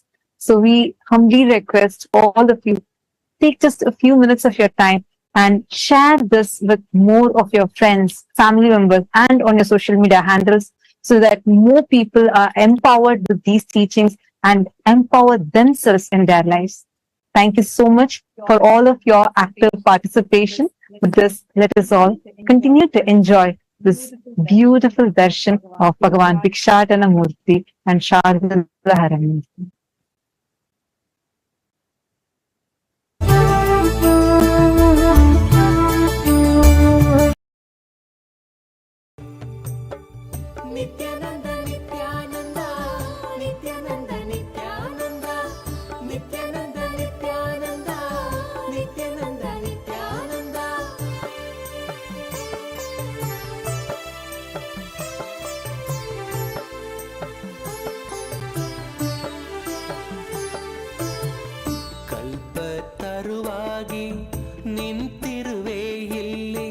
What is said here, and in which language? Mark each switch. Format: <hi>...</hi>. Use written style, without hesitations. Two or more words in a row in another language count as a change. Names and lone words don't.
<en>So we humbly request all of you, take just a few minutes of your time and share this with more of your friends, family members, and on your social media handles so that more people are empowered with these teachings and empower themselves in their lives. Thank you so much for all of your active participation. With this, let us all continue to enjoy this beautiful darshan of Bhagavan Bhikshadana Murty and Sharda Haramurti. Nithyananda, Nithyananda, Nithyananda, Nithyananda, Nithyananda, Nithyananda, Nithyananda, Nithyananda.</en> <kn>ಕಲ್ಪತರುವಾಗಿ ನಿಂತಿರುವೆ ಇಲ್ಲಿ,</kn>